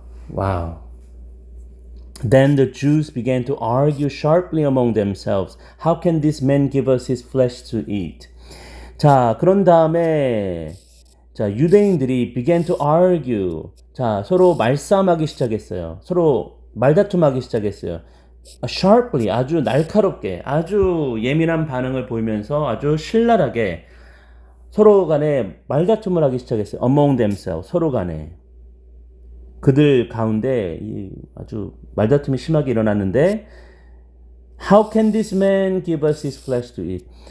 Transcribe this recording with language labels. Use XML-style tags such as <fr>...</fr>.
<ko>와우.</ko> <en>Then the Jews began to argue sharply among themselves. How can this man give us his flesh to eat?</en> <ko>자, 그런 다음에 자, 유대인들이</ko> <en>began to argue.</en> <ko>자, 서로 말싸움하기 시작했어요. 서로 말다툼하기 시작했어요. Sharply, 아주 날카롭게, 아주 예민한 반응을 보이면서 아주 신랄하게 서로 간에 말다툼을 하기 시작했어요.</ko> <en>Among themselves,</en> <ko>서로 간에. 그들 가운데 아주 말다툼이 심하게 일어났는데</ko> <en>How can this man give us his flesh to eat?</en>